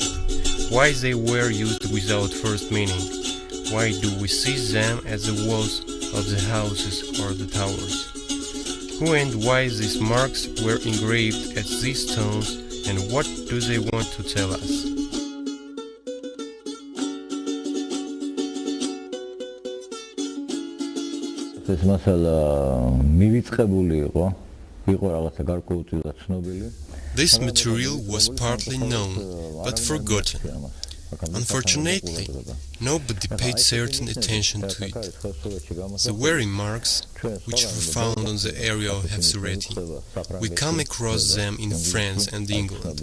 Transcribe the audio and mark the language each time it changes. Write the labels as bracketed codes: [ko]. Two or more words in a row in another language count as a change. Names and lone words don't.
[en] Why they were used without first meaning? Why do we see them as the walls of the houses or the towers? Who and why these marks were engraved at these stones, and what do they want to tell us? [ka] ეს მასალა მივიწყებული იყო რაღაცა გარკვეულწილად ცნობილი. [en] This material was partly known, but forgotten. Unfortunately, nobody paid certain attention to it. The very marks which were found on the area of Hefsureti, we come across them in France and England.